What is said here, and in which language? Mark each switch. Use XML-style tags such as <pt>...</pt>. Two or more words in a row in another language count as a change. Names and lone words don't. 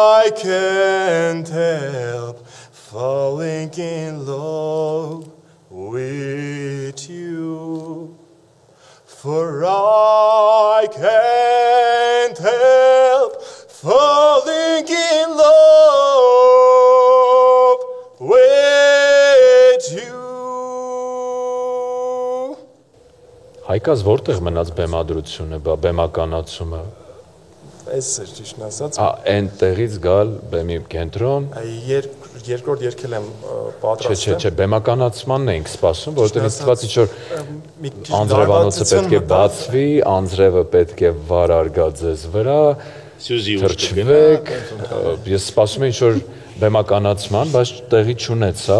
<en>can't help falling in love with you. For I can't help falling in love with you.</en> <hy>Հայկազ որտեղ մնաց բեմադրությունը, բեմականացումը։ Այս էր ճիշտն ասած։ Այնտեղից գալ բեմի կենտրոն։ Երկրորդ երգել եմ պատրաստել։ Չէ, բեմականացմանն էինք սպասում, որովհետև ինձ թվաց ինչ որ անձրևանոցը պետք է բացվի, անձրևը պետք է վարար գա ձեզ վրա, թրջվեք։ Ես սպասում եմ ինչ որ բեմականացման, բայց տեղի չունեցավ։</hy>